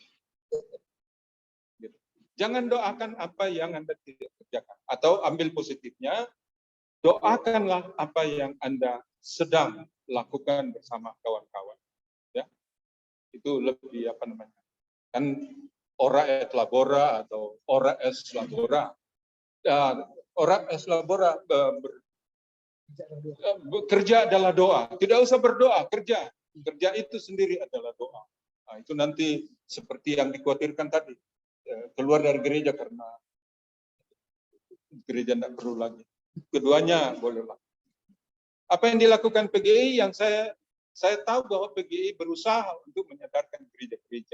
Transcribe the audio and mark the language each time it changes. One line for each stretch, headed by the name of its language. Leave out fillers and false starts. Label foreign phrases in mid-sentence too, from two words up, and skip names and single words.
Indonesian: Jangan doakan apa yang Anda tidak kerjakan. Atau ambil positifnya, doakanlah apa yang Anda sedang lakukan bersama kawan-kawan. Ya. Itu lebih kan
Latin: ora et labora
Indonesian: atau
Latin: ora es labora. Ora es labora
Indonesian: Kerja adalah doa. Tidak usah berdoa, kerja. Kerja itu sendiri adalah doa. Nah, itu nanti seperti yang dikhawatirkan tadi. Keluar dari gereja karena gereja tidak perlu lagi. Keduanya bolehlah. Apa yang dilakukan PGI yang saya tahu bahwa PGI berusaha untuk menyadarkan gereja-gereja.